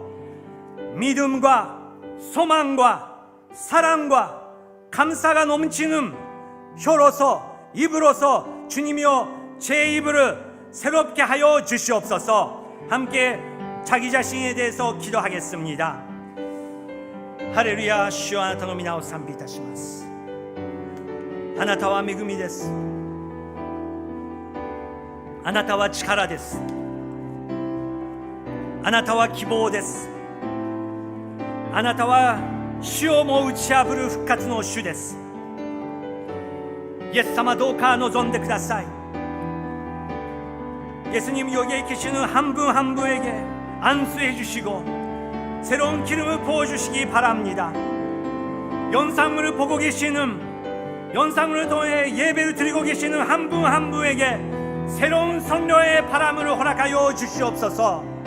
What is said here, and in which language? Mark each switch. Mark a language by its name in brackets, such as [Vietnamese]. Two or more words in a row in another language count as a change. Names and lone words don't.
[Korean] 믿음과 소망과 사랑과 감사가 넘치는 혀로서 입으로서 주님이여 제 입을 새롭게 하여 주시옵소서. 함께 자기 자신에 대해서 기도하겠습니다. 할렐루야. 주여 [Japanese] あなたの皆を賛美いたします。あなたは恵みです。あなたは力です。あなたは希望です。あなたは死をも打ち破る復活の主です。イエス様、どうか望んでください。 [Korean] 예수님 여기에 계시는 한 분 한 분에게 안수해 주시고 새로운 기름을 부어주시기 바랍니다. 영상을 보고 계시는, 영상을 통해 예배를 드리고 계시는 한 분 한 분에게 새로운 성령의 바람을 허락하여 주시옵소서.